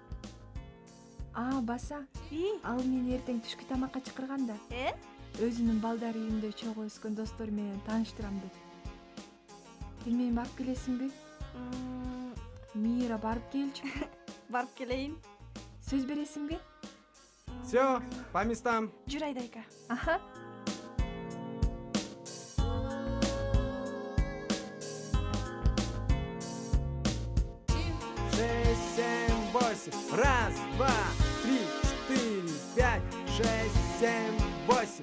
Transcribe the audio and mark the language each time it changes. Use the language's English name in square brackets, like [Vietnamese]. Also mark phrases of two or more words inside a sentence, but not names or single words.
[Kyrgyz] Баса. Ал мени эртең түшкү тамакка чакырганда. Өзүнүн балдар үйүндө чогуу өскөн достору менен тааныштырам деп. Билбейм, барып келесиңби? Мира, барып келчү. Барып келейин. Сөз бересиңби? [Russian] Все, по местам. [Kyrgyz] Жүр Айдайка. Аха. [Russian] 6, 7, 8. Раз, два, три, четыре. 5, 6, 7, 8.